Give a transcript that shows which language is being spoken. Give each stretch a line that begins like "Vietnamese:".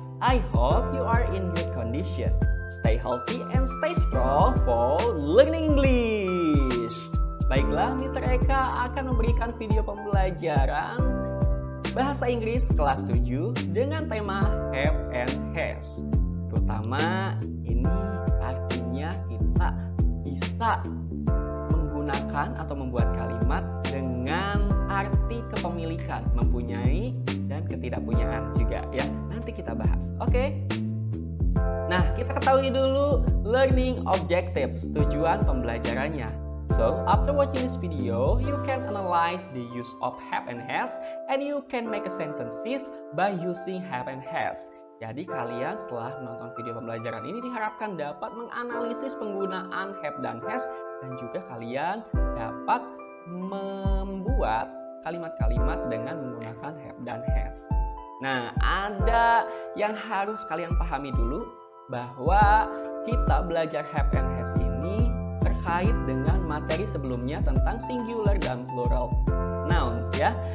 English: I hope you are in good condition. Stay healthy and stay strong for learning English.
Indonesian: Baiklah, Mr. Eka akan memberikan video pembelajaran Bahasa Inggris kelas 7 dengan tema have and has. Terutama ini artinya kita bisa menggunakan atau membuat kalimat dengan arti kepemilikan, mempunyai dan ketidakpunyaan juga ya. Nanti kita bahas. Oke? Nah, kita ketahui dulu
English: learning objectives,
Indonesian: tujuan pembelajarannya.
English: So, after watching this video, you can analyze the use of have and has, and you can make a sentences by using have and has.
Indonesian: Jadi kalian setelah menonton video pembelajaran ini diharapkan dapat menganalisis penggunaan have dan has, dan juga kalian dapat membuat kalimat-kalimat dengan menggunakan have dan has. Nah, ada yang harus kalian pahami dulu, bahwa kita belajar have and has ini terkait dengan materi sebelumnya tentang singular dan plural nouns ya.